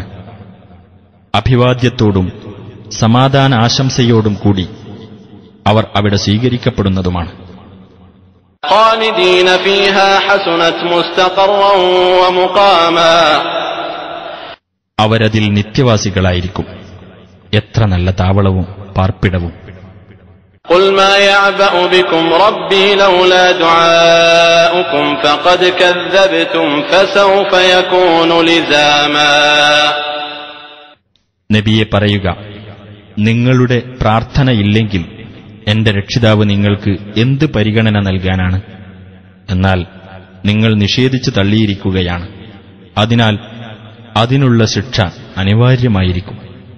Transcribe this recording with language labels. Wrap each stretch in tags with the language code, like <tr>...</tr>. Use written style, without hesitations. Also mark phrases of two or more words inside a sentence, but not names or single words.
<ml>അഭിവാദ്യത്തോടും സമാധാന ആശംസയോടും കൂടി അവർ അവിടെ സ്വീകരിക്കപ്പെടുന്നതുമാണ്. അവരതിൽ നിത്യവാസികളായിരിക്കും. എത്ര നല്ല താവളവും പാർപ്പിടവും.</ml> <ar>قل ما يعبأ بكم ربي لولا دعاؤكم فقد كذبتم فسوف يكون لزاما.</ar> <ml>നബിയെ പറയുക, നിങ്ങളുടെ പ്രാർത്ഥനയില്ലെങ്കിൽ എന്റെ രക്ഷിതാവ് നിങ്ങൾക്ക് എന്ത് പരിഗണന നൽകാനാണ്? എന്നാൽ നിങ്ങൾ നിഷേധിച്ചു തള്ളിയിരിക്കുകയാണ്. അതിനാൽ അതിനുള്ള ശിക്ഷ അനിവാര്യമായിരിക്കും.</ml>